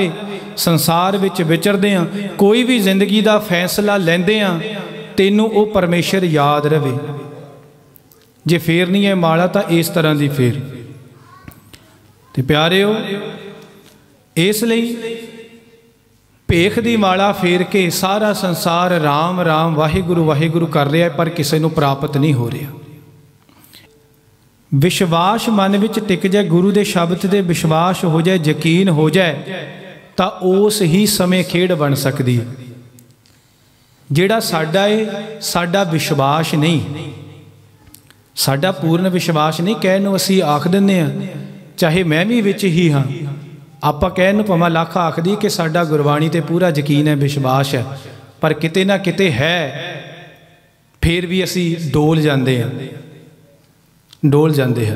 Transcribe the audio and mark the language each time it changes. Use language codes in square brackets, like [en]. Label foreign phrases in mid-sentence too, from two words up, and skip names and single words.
[pa] ਸੰਸਾਰ ਵਿਚ ਵਿਚਰਦੇ ਆ, ਕੋਈ ਭੀ ਜ਼ਿੰਦਗੀ ਦਾ ਫ਼ੈਸਲਾ ਲੈਂਦੇ ਆ, ਤੈਨੂੰ ਓ ਪਰਮੇਸ਼ਵਰ ਯਾਦ ਰਵੇ। [hi] जे फेरनी है माला तो इस तरह की फेर। [pa] ਤੇ ਪਿਆਰਿਓ, [hi] इसलिए भेख की माला फेर के सारा संसार राम राम वाहिगुरु वाहिगुरु कर रहा है, पर किसी को प्राप्त नहीं हो रहा। विश्वास मन विच टिक जाए, गुरु के शब्द से विश्वास हो जाए, यकीन हो जाए, तो उस ही समय खेड़ बन सकती है। [pa] ਜਿਹੜਾ ਸਾਡਾ ਹੈ, ਸਾਡਾ ਵਿਸ਼ਵਾਸ ਨਹੀਂ, ਸਾਡਾ ਪੂਰਨ ਵਿਸ਼ਵਾਸ ਨਹੀਂ। ਕਹਿਣ ਨੂੰ ਅਸੀਂ ਆਖ ਦਿੰਦੇ ਆ, ਚਾਹੇ ਮੈਂ ਭੀ ਵਿਚ ਹੀ ਹਾਂ, ਆਪਾਂ ਕਹਿਣ ਨੂੰ ਭਾਵੇਂ ਲੱਖ ਆਖ ਦੀ ਕਿ ਸਾਡਾ ਗੁਰਬਾਣੀ ਤੇ ਪੂਰਾ ਯਕੀਨ ਹੈ, ਵਿਸ਼ਵਾਸ ਹੈ, ਪਰ ਕਿਤੇ ਨਾ ਕਿਤੇ ਹੈ, ਫਿਰ ਭੀ ਅਸੀਂ ਡੋਲ ਜਾਂਦੇ ਹੈਂ, [hi] डोल जाते हैं।